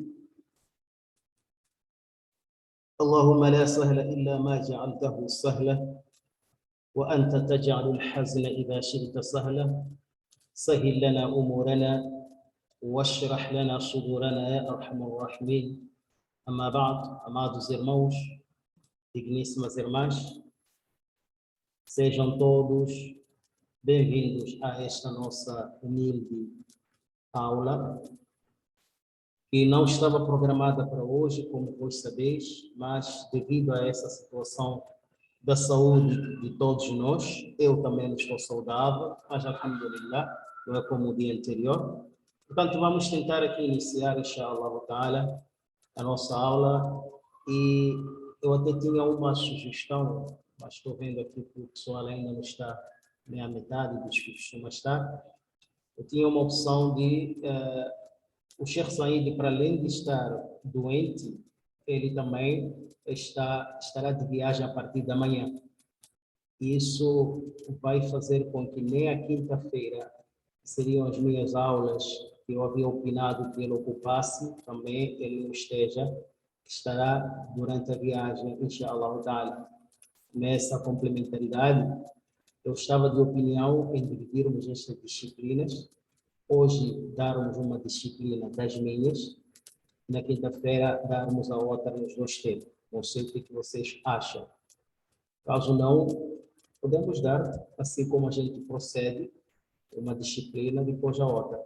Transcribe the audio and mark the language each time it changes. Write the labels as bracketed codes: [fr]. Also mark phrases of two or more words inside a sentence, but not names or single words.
[ar] اللهم لا سهل إلا ما جعلته سهلا وأنت تجعل الحزن إذا شئت سهلا. سهل لنا أمورنا واشرح لنا صدورنا يا أرحم الراحمين. أما بعد, [pt] amados irmãos, digníssimas irmãs, sejam todos bem-vindos a esta nossa humilde aula, que não estava programada para hoje, como vós sabeis, mas devido a essa situação da saúde de todos nós, eu também não estou saudável, mas alhamdulillah, não é como o dia anterior. Portanto, vamos tentar aqui iniciar, [ar] إن شاء الله تعالى, [pt] a nossa aula, e eu até tinha uma sugestão, mas estou vendo aqui que o pessoal ainda não está nem à metade dos que costuma estar. Eu tinha uma opção de o Sheikh Said, para além de estar doente, ele também estará de viagem a partir da manhã. Isso vai fazer com que nem a quinta-feira, que seriam as minhas aulas, que eu havia opinado que ele ocupasse, também ele não esteja, estará durante a viagem, [ar] إن شاء الله تعالى. [pt] Nessa complementaridade, eu estava de opinião em dividirmos estas disciplinas. Hoje, darmos uma disciplina das minhas, na quinta-feira, darmos a outra nos dois tempos. Não sei o que vocês acham. Caso não, podemos dar, assim como a gente procede, uma disciplina depois a outra.